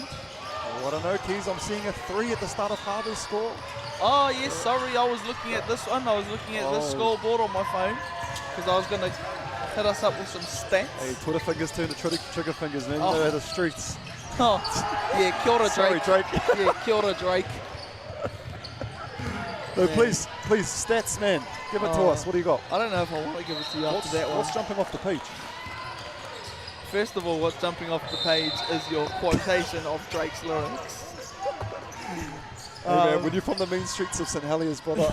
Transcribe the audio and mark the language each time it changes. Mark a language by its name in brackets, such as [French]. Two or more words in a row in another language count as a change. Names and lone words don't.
[English] Oh, I don't know, Keys. I'm seeing a 3 at the start of Harbour's score. Oh, yes, sorry. I was looking at this one. I was looking at this scoreboard on my phone because I was going to hit us up with some stats. Hey, Twitter fingers turn to trigger fingers, man. You know how the streets. Oh, yeah, [Māori] kia ora, [English] Drake. Sorry, Drake. Yeah, [Māori] kia ora, [English] Drake. No, please, stats, man. Give it to us. What do you got? I don't know if I want to give it to you after that one. What's jumping off the page? First of all, what's jumping off the page is your quotation of Drake's lyrics. Hey man, when you're from the mean streets of St Heliers, brother.